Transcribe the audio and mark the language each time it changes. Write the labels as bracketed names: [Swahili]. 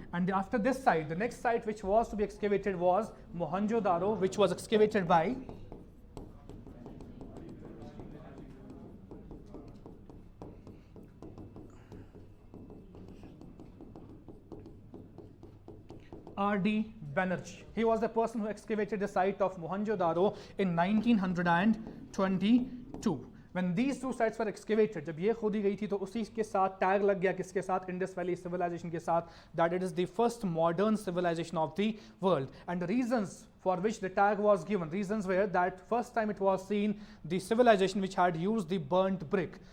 [English] And after this site, the next site which was to be excavated was Mohenjo-daro, which was excavated by R.D. Banerjee. He was the person who excavated the site of Mohenjo-daro in 1922. When these two sites were excavated, [Hindi] जब ये खोदी गई थी तो उसी के साथ tag लग गया किसके साथ? इंडस वैली सिविलाइजेशन के साथ, [English] that it is the first modern civilization of the world. And the reasons for which the tag was given, reasons were that first time it was seen the civilization which had used the burnt brick.